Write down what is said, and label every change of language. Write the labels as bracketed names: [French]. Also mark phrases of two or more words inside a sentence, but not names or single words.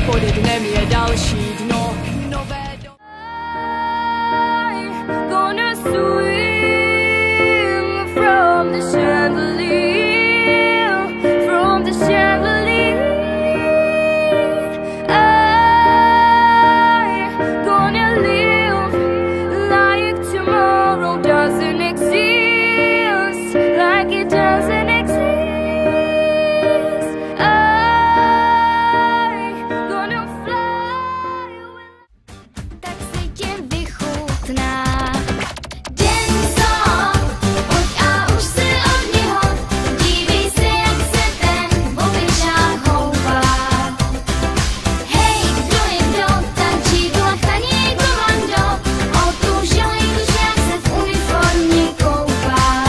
[Czech] dnem je další dno. Nové do... [English] Gonna swing from the chandelier, from the chandelier. I gonna live like tomorrow doesn't exist, like it doesn't exist. I gonna fly away. [Czech] Tak si tě vychutná den song, pojď a už se od něho, dívej se, jak se ten obyčák houpá. Hej, kdo je kdo, tančí tu lachtaní komando, otužilý tužák se v uniformě koupá.